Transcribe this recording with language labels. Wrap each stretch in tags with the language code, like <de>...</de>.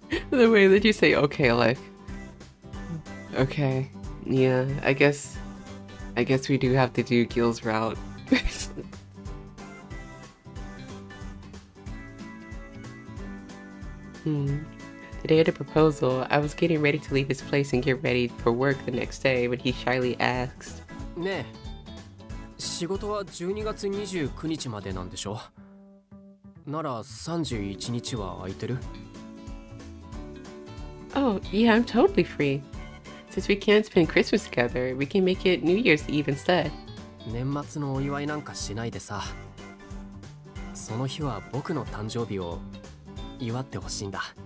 <en>The way that you say, okay, like... Okay, yeah, I guess we do have to do Gill's route. The day of the proposal, I was getting ready to leave his place and get ready for work the next day when he shyly asked,</en> <ja>ねえ、仕事は12月29日までなんでしょ？なら31日は空いてる？</ja> <en>Oh, yeah, I'm totally free. Since we can't spend Christmas together, we can make it New Year's Eve instead.</en> <ja>年末のお祝いなんかしないでさ。その日は僕の誕生日を祝ってほしいんだ。</ja>